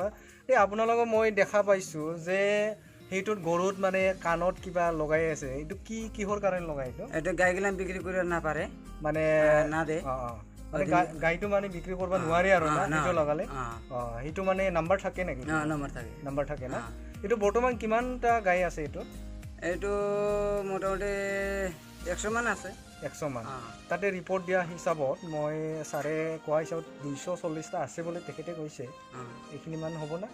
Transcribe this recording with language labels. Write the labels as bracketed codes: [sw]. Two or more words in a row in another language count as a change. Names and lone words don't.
[as] আপোনালোকক মই দেখা পাইছোঁ যে সেইটোত গৰুত মানে কাণত কিবা লগাই আছে। এইটো কিহৰ কাৰণে লগাই? এইটো গাইগিলান বিক্রি করে না পারে, মানে না দে মানে গাইটো মানে বিক্রি করবা নোৱাৰি আৰু না সেইটো লগালে সেইটো মানে নাম্বাৰ থাকে নেকি নাম্বাৰ থাকে না এইটো বৰ্তমান কিমানটা গাই আছে এইটো মোটামুটি 100 মান আছে 100 মান তাতে ৰিপৰ্ট দিয়া হিচাপত মই ছাৰে কোৱা হিচাপত 240টা আছে বুলি তেখেতে কৈছে এইখিনি মান হ'ব না